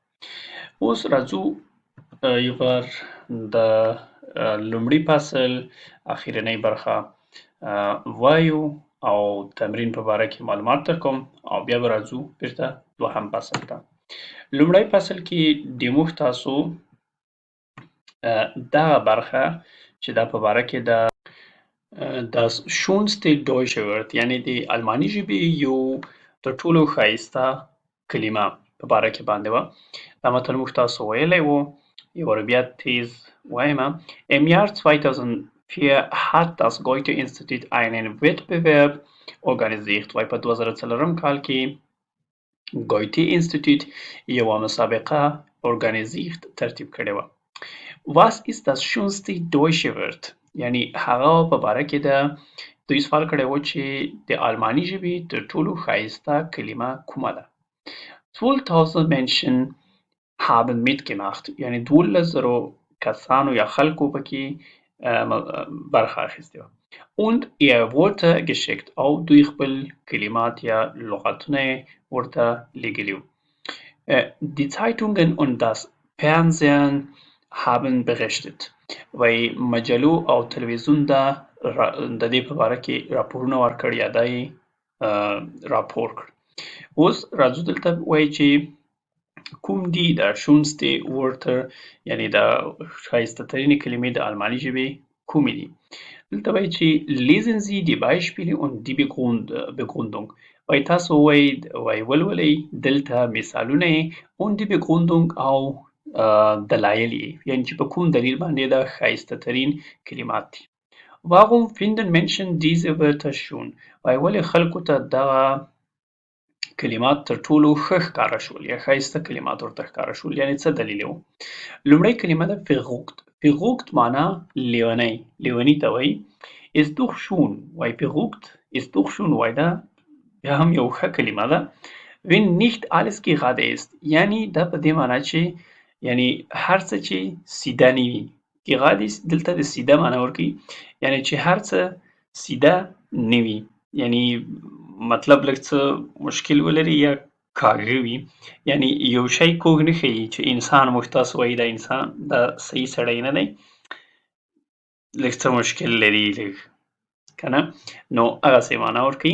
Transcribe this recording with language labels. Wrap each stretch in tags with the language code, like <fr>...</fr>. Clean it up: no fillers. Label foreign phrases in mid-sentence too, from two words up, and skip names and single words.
<ps>اوس راځو یو بار د لومړي فصل اخرنۍ برخه وایو او تمرین په باره کې معلومات درکوم او بیا به راځو بیرته دوهم فصل ته. لومړی فصل کې د موږ تاسو دغه برخه چې دا په باره کې</ps> <de>das schönste deutsche Wort</de> <ps>یعنې د الماني ژبې یو تر ټولو ښایسته کلمه په باره کې باندې وه. دا متل موږ تاسو ویلی وو، یو وار بیا تیز وایمه.</ps> <de>Im Jahr 2004 hat das Goethe-Institut einen Wettbewerb organisiert.</de> <ps>وایي په 2004 کال کې ګویتي انسټیټیوټ یوه مسابقه organisiert ترتیب کړې وه.</ps> <de>Was ist das schönste deutsche Wort؟</de> <ps>یعنی هغه په باره کې دوی سوال کړی و چې د الماني ژبې تر ټولو ښایسته کلمه کومه ده. 12,000</ps> <de>Menschen haben mitgemacht</de> <ps>یعنی 12,000 کسانو یا خلکو پکې برخه اخیستې وه.</ps> <de>und er wurde geschickt</de> <ps>او دوی خپل کلمات یا لغتونه ورته لیږلي وو.</ps> <de>Die Zeitungen und das Fernsehen haben berichtet.</de> <ps>وایي مجلو او تلویزیون د دې په باره کې راپورونه ورکړ یا دا یې راپور کړ. اوس راځو دلته وایي چې کوم دي د</ps> <de>schönste Wörter</de> <ps>یعنې د ښایسته ترینې کلمې د الماني ژبې کومې دي. دلته وایي چې</ps> <de>lesen Sie die Beispiele und die Begründung.</de> <ps>وایي تاسو وایي ولولئ دلته مثالونه</ps> <de>und die Begründung</de> <ps>او دلایل یې، یعنې چې په کوم دلیل باندې دا ښایسته ترین کلمات دي.</ps> <de>Warum finden Menschen diese Wörter schön؟</de> <ps>وایي ولې خلکو ته دغه کلمات تر ټولو ښه ښکاره شول یا ښایسته کلمات ورته ښکاره شول، یعنې څه دلیل و؟ لومړی کلمه ده verrückt. verrückt معنا لیونی، لیوني ته وایي.</ps> <de>ist doch schön</de> <ps>وایي</ps> <de>verrückt ist doch schön</de> <ps>وایي دا بیا هم یو ښه کلمه ده.</ps> <de>wenn nicht alles gerade ist</de> <ps>یعنې دا په دې معنا چې یعنی هر څه چې سیده نه وي. gerade دلته د سیده معنا ورکوي، یعنی چې هر څه سیده نه وي، یعنی مطلب لږ څه مشکل ولري یا کاږه وي، یعنی یو شی کوږ نه ښیي چې انسان موږ تاسو وایي دا انسان دا صحیح سړی نه دی، لږ څه مشکل لري لږ که نه، نو هغسې معنا ورکوي.</ps>